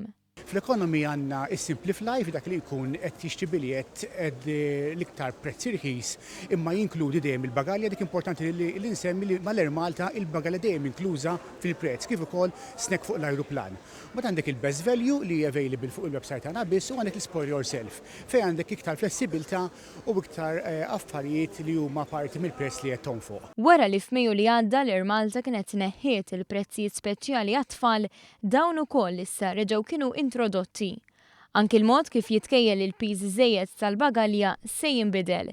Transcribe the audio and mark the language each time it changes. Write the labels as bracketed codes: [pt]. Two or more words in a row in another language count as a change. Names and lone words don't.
[mt] Fl-ekonomi għandna is-Simplify dak li jkun qed jixtri biljett l-iktar prezz irħis imma jinkludi dejjem il-bagalja dik importanti li nsemmi li mal-Air Malta il-bagalja dejjem inkluża fil-prezz kif ukoll snack fuq l-ajruplan. Mbagħad għandek il- [en] best value [mt] li available fuq il-website tagħna biss u għandek l- [en] spoil yourself [mt] fejn għandek iktar flessibilità u iktar affarijiet li huma parti mill-prezz li qed tonfoq. Wara li f'Mejju li għadda l-Air Malta kienet tneħħiet il-prezzijiet speċjali għat-tfal dawn ukoll issa reġgħu kienu introdotti. Anki l-mod kif jitkejjel il-piż żejjed tal-bagalja se jinbidel.